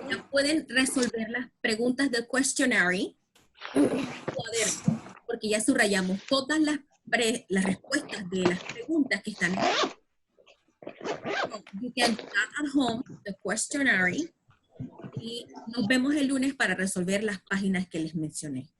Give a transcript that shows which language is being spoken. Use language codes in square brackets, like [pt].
[es] Ya pueden resolver las preguntas del questionnaire. Porque ya subrayamos todas las respuestas de las preguntas que están aquí. [en] So you can do that at home, the questionnaire. [es] Y nos vemos el lunes para resolver las páginas que les mencioné.